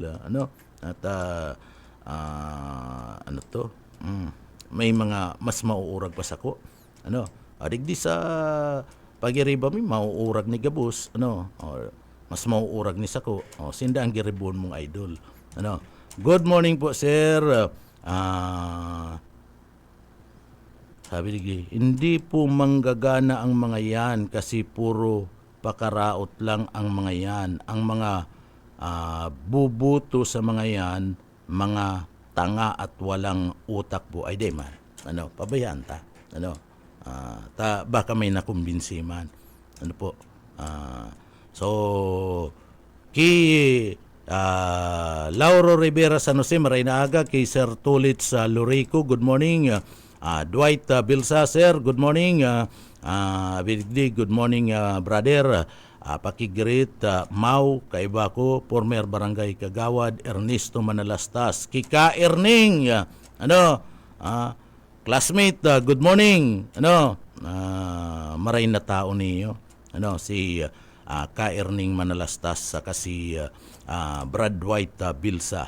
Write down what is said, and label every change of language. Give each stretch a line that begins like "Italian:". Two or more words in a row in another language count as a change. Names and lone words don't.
Filipino: At ano to?
Bikol: May mga mas mauurag pa sa ko. Adigdi sa pagiriba mi mauurag ni Gabus. Mas mauurag ni sako. Sinda ang giribon mong Idol.
English: Good morning po, Sir.
Filipino: Sabi ni hindi po manggagana ang mga yan kasi puro pakaraot lang ang mga yan. Ang mga bubuto sa mga yan, mga tanga at walang utak po.
Bikol: Ay, di man. Pabayaan ta.
Filipino: Baka may nakumbinsi man.
Bikol: So, Lauro Rivera San Jose, maray na aga. Kay Sir Tulit sa Lurico,
English: good morning. Dwight Bilsa, Sir, good morning. Good morning, brother.
Bikol: Pakigreet, Mau, kaiba ko, former barangay Kagawad, Ernesto Manalastas.
English: Kika Erning, classmate, good morning.
Bikol: Maray na tao niyo. Si Ka Erning Manalastas, saka si Brad White Bilsa.